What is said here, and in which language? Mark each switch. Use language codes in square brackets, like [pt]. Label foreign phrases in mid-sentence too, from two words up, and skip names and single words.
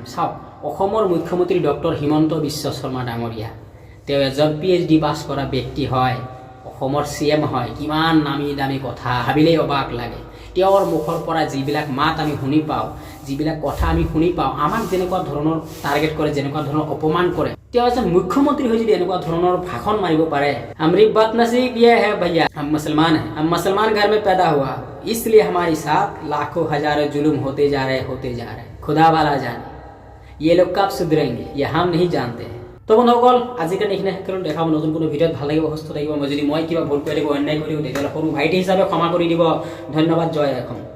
[as] চাওক, অসমৰ মুখ্যমন্ত্ৰী ডক্টৰ হিমন্ত বিশ্ব শৰ্মা ডাঙৰীয়া, তেওঁ এজন PhD পাছ কৰা ব্যক্তি হয়, অসমৰ CM হয়। কিমান নামী দামী কথা, ভাবিলেই অবাক লাগে। তেওঁৰ মুখৰ পৰা যিবিলাক মাত আমি শুনি পাওঁ, যিবিলাক কথা আমি শুনি পাওঁ, আমাক যেনেকুৱা ধৰণৰ টাৰ্গেট কৰে, যেনেকুৱা ধৰণৰ অপমান কৰে, তেওঁ এজন মুখ্যমন্ত্ৰী হৈ যদি এনেকুৱা ধৰণৰ ভাষণ মাৰিব পাৰে। [hi] हमरी बात नसीब ये है भैया, हम मुसलमान घर में पैदा हुआ, इसलिए हमारे साथ लाखों हजारों जुल्म होते जा रहे। खुदा वाला जाने ये लोग कब सुधरेंगे, ये हम नहीं जानते हैं। [as] তো বন্ধুসকল, আজিৰ কাৰণে এইখিনি শেষ কৰিলোঁ। দেখাব নতুন কোনো ভিডিঅ'ত। ভাল লাগিব, সুস্থ থাকিব। মই যদি কিবা ভুল কৰি দিব, অন্যায় কৰি দিব, তেতিয়াহ'লে সৰু ভাইটি হিচাপে ক্ষমা কৰি দিব। ধন্যবাদ। জয় অসম।